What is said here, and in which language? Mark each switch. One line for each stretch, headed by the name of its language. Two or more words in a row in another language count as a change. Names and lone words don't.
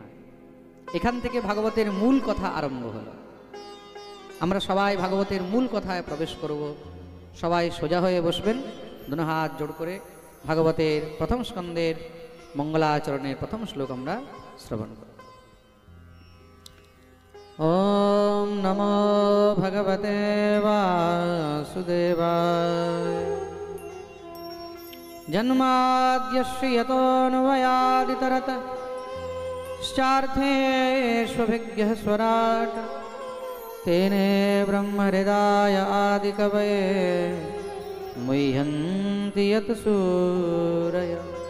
Bangla: এখান থেকে ভাগবতের মূল কথা আরম্ভ হলো। আমরা সবাই ভাগবতের মূল কথায় প্রবেশ করব। সবাই সোজা হয়ে বসবেন, দুনো হাত জোড় করে ভাগবতের প্রথম স্কন্ধের মঙ্গলাচরণের প্রথম শ্লোক আমরা শ্রবণ করব।
Sanskrit: ওম নমো ভগবতে বাসুদেবায়। জন্মাদ্যস্য यतोऽन्वयादितरतश्चार्थेष्वभिज्ञः स्वराट् तेने ब्रह्महृदाय आदिकवये मुह्यन्ति यत् सूरयः।